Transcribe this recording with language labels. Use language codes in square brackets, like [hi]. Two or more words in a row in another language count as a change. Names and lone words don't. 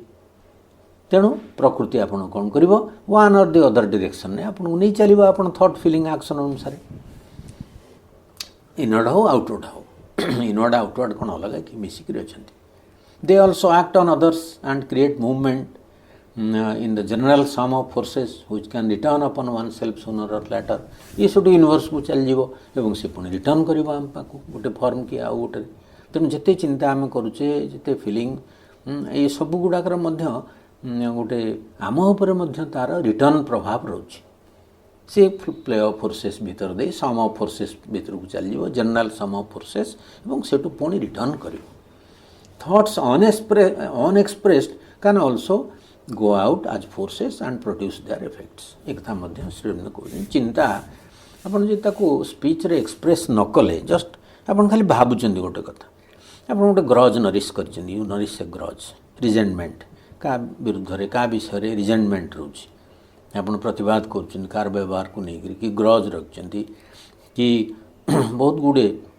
[or] ତେଣୁ ପ୍ରକୃତି ଆପଣ କ'ଣ କରିବ, [en] one or the other [or] ଡିରେକ୍ସନ୍ରେ ଆପଣଙ୍କୁ ନେଇ ଚାଲିବ, ଆପଣ [en] thought, feeling, action [or] ଅନୁସାରେ। ଇନୱାର୍ଡ଼ ହେଉ ଆଉଟୱାର୍ଡ଼ ହେଉ, [en] inward outward [or] କ'ଣ ଅଲଗା କି, ମିଶିକିରି ଅଛନ୍ତି। [en] they also act on others and create movement in the general sum of forces which can return upon oneself sooner or later। [hi] ये सब यूनिवर्स को [or] चलଯିବ ଏବଂ ସେ ପୁଣି ରିଟର୍ନ କରିବ ଆମ ପାଖକୁ ଗୋଟେ ଫର୍ମ କି ଆଉ ଗୋଟେ। ତେଣୁ ଯେତେ ଚିନ୍ତା ଆମେ କରୁଛେ, ଯେତେ ଫିଲିଂ, ଏ ସବୁ ଗୁଡ଼ାକର ମଧ୍ୟ ଗୋଟେ ଆମ ଉପରେ ମଧ୍ୟ ତା'ର ରିଟର୍ନ ପ୍ରଭାବ ରହୁଛି। ସେ [en] play of forces [or] ଭିତର ଦେଇ [en] sum of forces [or] ଭିତରକୁ ଚାଲିଯିବ, [en] general sum of forces, [or] ଏବଂ ସେଠୁ ପୁଣି ରିଟର୍ନ କରିବ। [en] thoughts unexpressed can also go out as forces and produce their effects। [hi] एक था [or] मध्य श्रीराम कହୁଛନ୍ତି ଚିନ୍ତା ଆପଣ ଯଦି ତାକୁ ସ୍ପିଚ୍ରେ ଏକ୍ସପ୍ରେସ୍ ନ କଲେ, ଜଷ୍ଟ ଆପଣ ଖାଲି ଭାବୁଛନ୍ତି ଗୋଟେ କଥା, ଆପଣ ଗୋଟେ [en] grudge nourish [or] କରିଛନ୍ତି, [en] you nourish a grudge, resentment, [or] କାହା ବିରୁଦ୍ଧରେ କାହା ବିଷୟରେ ରିଜେଣ୍ଟମେଣ୍ଟ ରହୁଛି, ଆପଣ ପ୍ରତିବାଦ କରୁଛନ୍ତି କାହାର ବ୍ୟବହାରକୁ ନେଇକରି, କି ଗ୍ରଜ୍ ରଖିଛନ୍ତି, କି ବହୁତ ଗୁଡ଼ିଏ